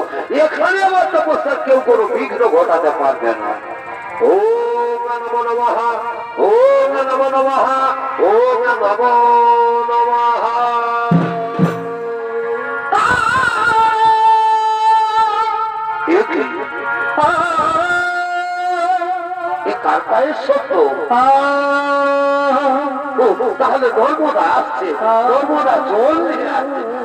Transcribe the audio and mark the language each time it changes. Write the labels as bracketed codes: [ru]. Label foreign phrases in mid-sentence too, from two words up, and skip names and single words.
[bn] এখানে আমার তপস্যার কেউ কোনো বিঘ্ন ঘটাতে পারবে না। [sa] ओम् नमो नमः, ओम् नमो नमः, ओम् नमो नमः। [bn] কার পায়ের শব্দ? তাহলে নর্মদা আসছে, নর্মদা জল নিয়ে আসছে।